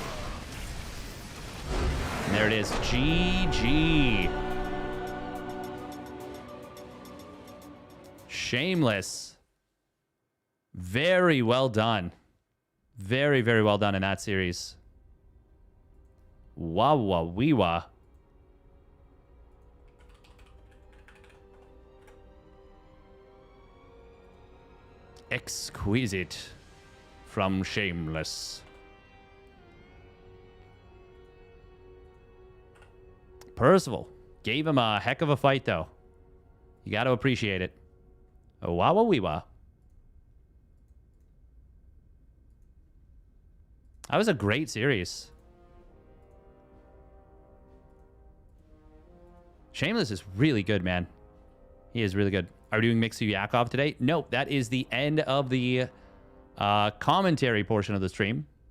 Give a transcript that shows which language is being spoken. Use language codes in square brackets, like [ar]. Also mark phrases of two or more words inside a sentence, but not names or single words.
[en] And there it is. GG. Shameless. Very well done. Very, very well done in that series. Wah-wah-wee-wah. Exquisite from Shameless. Percival gave him a heck of a fight, though. You got to appreciate it. Wah-wah-wee-wah. That was a great series. Shameless is really good, man. He is really good. Are we doing Mixu Yakov today? Nope, that is the end of the commentary portion of the stream.